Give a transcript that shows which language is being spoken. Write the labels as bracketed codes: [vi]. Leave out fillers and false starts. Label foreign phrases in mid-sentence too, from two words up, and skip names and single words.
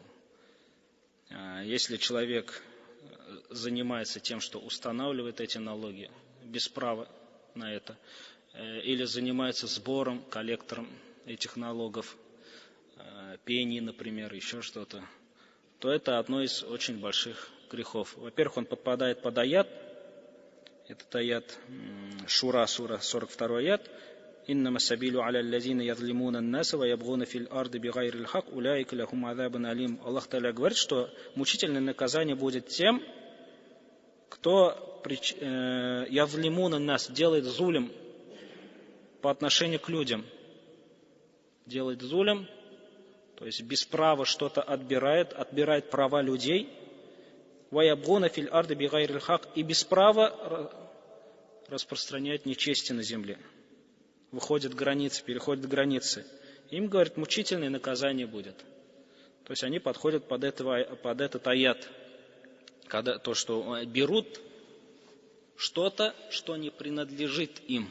[ru] Если человек занимается тем, что устанавливает эти налоги без права на это, или занимается сбором, коллектором этих налогов, пений, например, еще что-то, то это одно из очень больших грехов. Во-первых, он подпадает под аят, этот аят Шура, сура 42 аят, [ar] «إنما السبيل على الذين يظلمون الناس ويبغون في الأرض بغير الحق أولئك لهم عذاب أليم». [ru] Аллах Та'аля говорит, что мучительное наказание будет тем, кто [ar] يظلمون الناس [ru] делает зулем по отношению к людям. Делает зулем, то есть без права что-то отбирает права людей, [ar] ويبغون في الأرض بغير الحق, [ru] и без права распространяет нечестие на земле. Выходят границы, переходят границы. Им, говорит, мучительное наказание будет. То есть они подходят под этот аят, когда то, что берут что-то, что не принадлежит им.